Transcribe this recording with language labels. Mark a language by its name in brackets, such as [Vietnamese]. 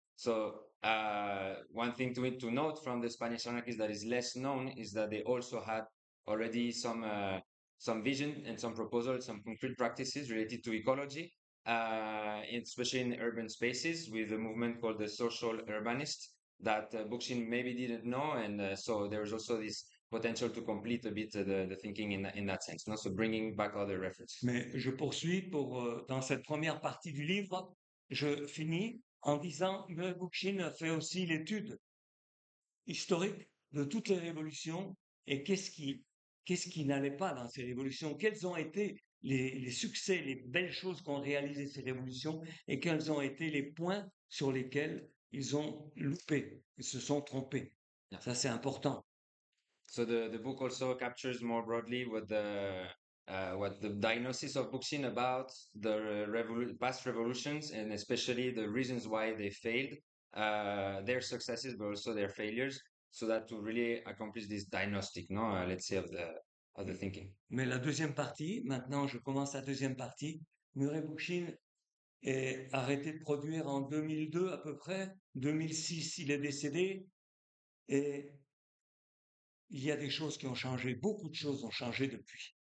[English] So one thing to note from the Spanish anarchists that is less known is that they also had already some vision and some proposals, some concrete practices related to ecology, especially in urban spaces, with a movement called the social urbanist that Bookchin maybe didn't know. And so there's also this potential to complete a bit the thinking in that sense. No? So bringing back other references. [French] Mais je poursuis dans cette première partie du livre, je finis en disant que Bookchin a fait aussi l'étude historique de toutes les révolutions et qu'est-ce qui n'allait pas dans ces révolutions, quels ont été les succès, les belles choses qu'ont réalisé ces révolutions et quels ont été les points sur lesquels ils ont loupé, ils se sont trompés. Yeah. Ça, c'est important. [English] So the book also captures more broadly what the diagnosis of Bookchin about the past revolutions and especially the reasons why they failed, their successes but also their failures, so that to really accomplish this diagnostic, no, let's say of the thinking. [French] Mais la deuxième partie, maintenant je commence la deuxième partie. Murray Bookchin est arrêté de produire en 2002 à peu près. 2006, il est décédé et il y a des choses qui ont changé, beaucoup de choses ont changé depuis.